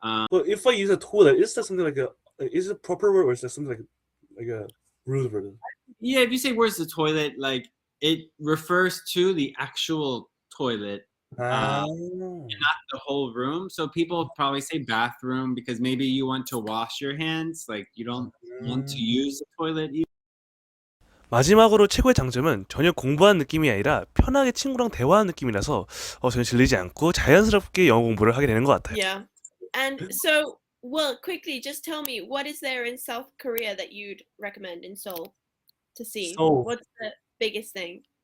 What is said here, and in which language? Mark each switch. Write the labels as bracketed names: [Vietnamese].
[English] But if I use a toilet, is that something like is it a proper word or is that something like a rude word? Yeah, if you say where's the toilet, like it refers to the actual toilet, not the whole room. So people probably say bathroom because maybe you want to wash your hands, like you don't want to use the toilet. [Korean] 마지막으로 최고의 장점은 전혀 공부한 느낌이 아니라 편하게 친구랑 대화하는 느낌이라서 전혀 질리지 않고 자연스럽게 영어 공부를 하게 되는 것 같아요. [English] Yeah. And so, well, quickly, just tell me, what is there in South Korea that you'd recommend in Seoul to see? Seoul. What's the biggest thing?